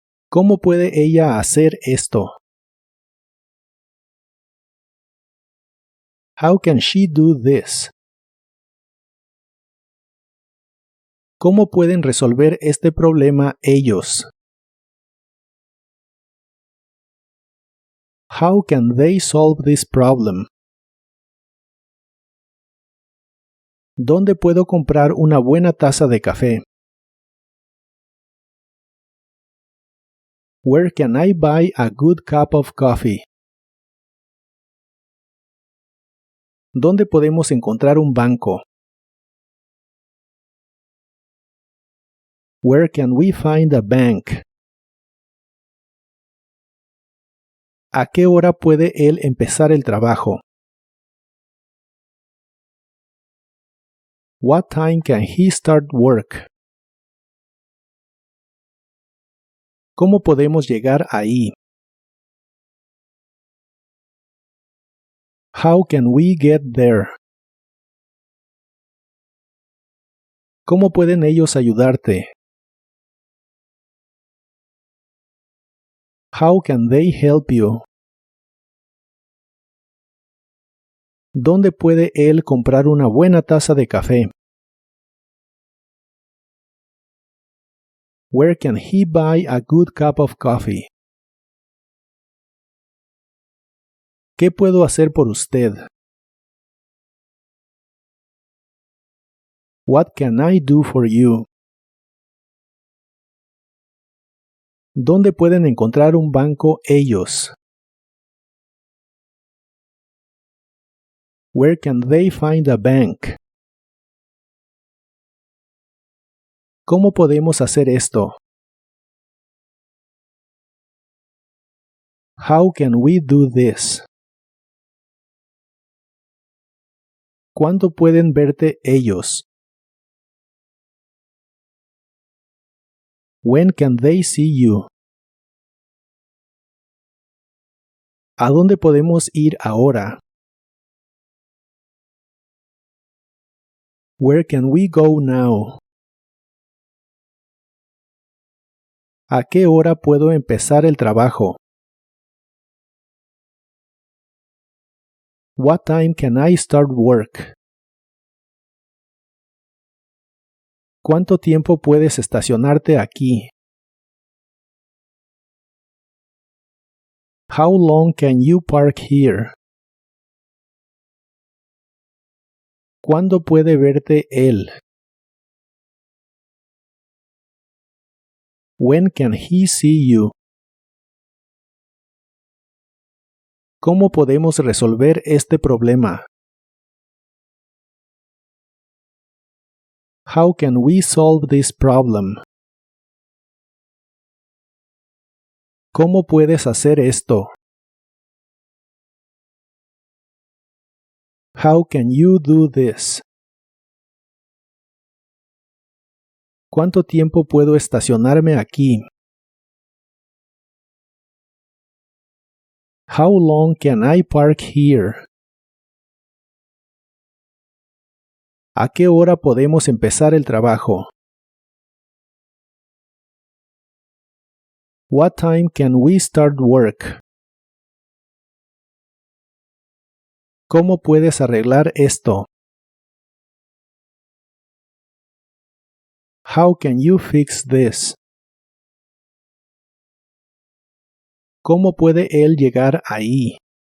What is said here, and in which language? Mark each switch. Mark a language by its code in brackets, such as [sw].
[es] ¿Cómo puede ella hacer esto? [en] How can she do this? [es] ¿Cómo pueden resolver este problema ellos? [en] How can they solve this problem? [es] ¿Dónde puedo comprar una buena taza de café? [en] Where can I buy a good cup of coffee? [es] ¿Dónde podemos encontrar un banco? [en] Where can we find a bank? [es] ¿A qué hora puede él empezar el trabajo? [en] What time can he start work? [es] ¿Cómo podemos llegar ahí? [en] How can we get there? [es] ¿Cómo pueden ellos ayudarte? [en] How can they help you? [es] ¿Dónde puede él comprar una buena taza de café? [en] Where can he buy a good cup of coffee? [es] ¿Qué puedo hacer por usted? [en] What can I do for you? [es] ¿Dónde pueden encontrar un banco ellos? [en] Where can they find a bank? [es] ¿Cómo podemos hacer esto? [en] How can we do this? [es] ¿Cuándo pueden verte ellos? [en] When can they see you? [es] ¿A dónde podemos ir ahora? [en] Where can we go now? [es] ¿A qué hora puedo empezar el trabajo? [en] What time can I start work? [es] ¿Cuánto tiempo puedes estacionarte aquí? [en] How long can you park here? [es] ¿Cuándo puede verte él? [en] When can he see you? [es] ¿Cómo podemos resolver este problema? [en] How can we solve this problem? [es] ¿Cómo puedes hacer esto? [en] How can you do this? [es] ¿Cuánto tiempo puedo estacionarme aquí? [en] How long can I park here? [es] ¿A qué hora podemos empezar el trabajo? [en] What time can we start work? [es] ¿Cómo puedes arreglar esto? [en] How can you fix this? [es] ¿Cómo puede él llegar ahí?